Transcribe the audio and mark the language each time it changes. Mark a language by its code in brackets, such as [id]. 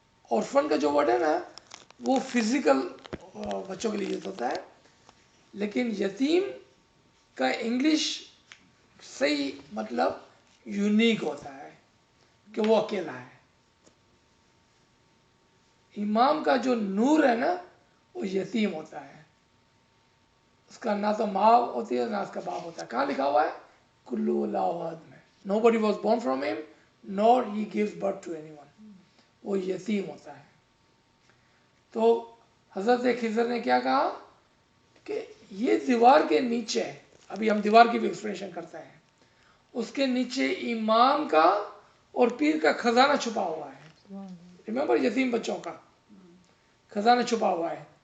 [ur] orphan کا جو word ہے نا وہ فزیکل بچوں کے لیے یوز ہوتا ہے، لیکن یتیم کا انگلش صحیح مطلب یونیک ہوتا ہے کہ وہ اکیلا ہے. امام کا جو نور ہے نا وہ یتیم ہوتا ہے، اس کا نہ تو ماں ہوتی ہے نہ اس کا باپ ہوتا ہے. کہاں لکھا ہوا ہے؟ کلو اللہ احد میں. [en] Nobody was born from him nor he gives birth to anyone. [ur] وہ یتیم ہوتا ہے. تو حضرت خضر نے کیا کہا کہ یہ دیوار کے نیچے، ابھی ہم دیوار کی بھی ایکسپلینیشن کرتے ہیں، اس کے نیچے امام کا اور پیر کا خزانہ چھپا ہوا ہے. ریممبر یتیم بچوں کا خزانہ چھپا ہوا ہے.